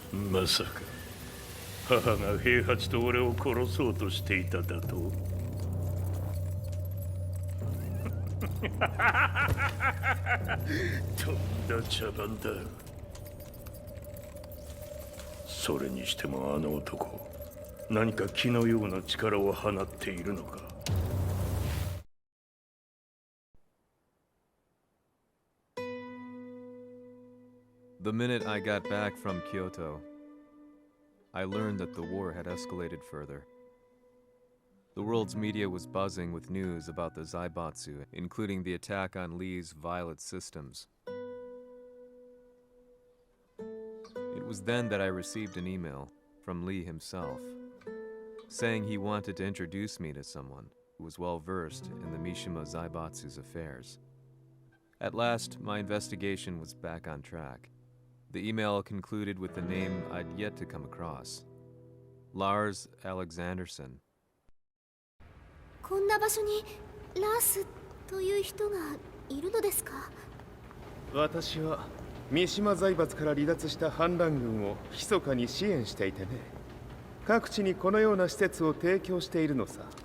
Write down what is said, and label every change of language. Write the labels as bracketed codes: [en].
[ja] まさか母が平八と俺を殺そうとしていただととんだ茶番だ。それにしてもあの男何か気のような力を放っているのか。 [en] The minute I got back from Kyoto, I learned that the war had escalated further. The world's media was buzzing with news about the Zaibatsu, including the attack on Lee's Violet systems. It was then that I received an email from Lee himself, saying he wanted to introduce me to someone who was well versed in the Mishima Zaibatsu's affairs. At last, my investigation was back on track. The email concluded with the name I'd yet to come across, Lars Alexanderson. [ja] こんな場所にラースという人がいるのですか？私は三島財閥から離脱した反乱軍を密かに支援していてね。各地にこのような施設を提供しているのさ。